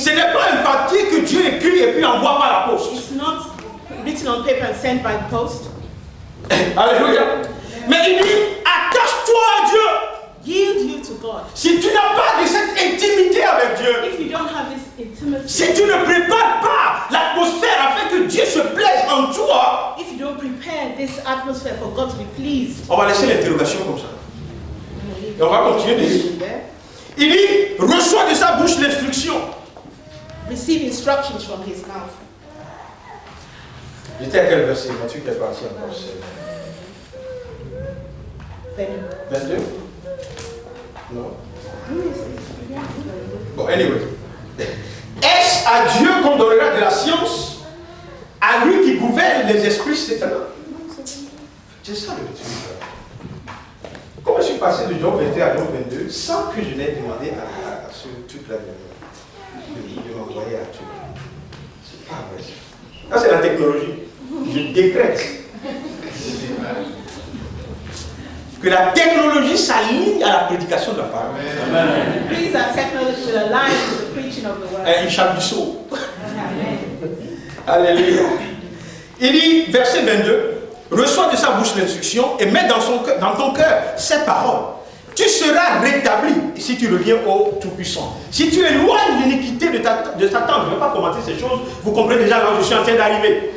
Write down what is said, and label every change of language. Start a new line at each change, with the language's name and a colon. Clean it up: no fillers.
French: ce n'est pas un papier que Dieu écrit et puis envoie par la poste.
English: it's not written on paper and sent by the post.
French: Alléluia. Mais il dit, attache-toi à Dieu.
English: Yield you to God.
French: Si tu n'as pas de cette intimité avec Dieu,
English: If you don't have this intimacy,
French: si tu ne prépares pas l'atmosphère afin que Dieu se plaise en toi,
English: if you don't prepare this atmosphere for God to be pleased,
French: on va laisser l'interrogation comme ça. Et on va continuer de lire.
English: there,
French: Il dit, reçois de sa bouche l'instruction.
English: receive instructions from his mouth.
French: J'étais à quel verset? Mon truc est parti encore.
English: Then,
French: 22? Non? Bon, anyway. Est-ce à Dieu qu'on donnera de la science? À lui qui gouverne les esprits sataniques? C'est ça le truc. Comment je suis passé de Job 21 à Job 22 sans que je n'ai demandé à ce truc-là de m'envoyer à Dieu? C'est pas vrai. Ça, c'est la technologie. Je décrète que la technologie s'aligne à la prédication de la parole.
English: Please that technology should align with the preaching of the word.
French: Un chapitre. Amen. Alléluia. Il dit, verset 22, reçois de sa bouche l'instruction et mets dans ton cœur ces paroles. Tu seras rétabli si tu reviens au Tout-Puissant. Si tu éloignes l'iniquité de Satan, je ne vais pas commenter ces choses, vous comprenez déjà là où je suis en train d'arriver.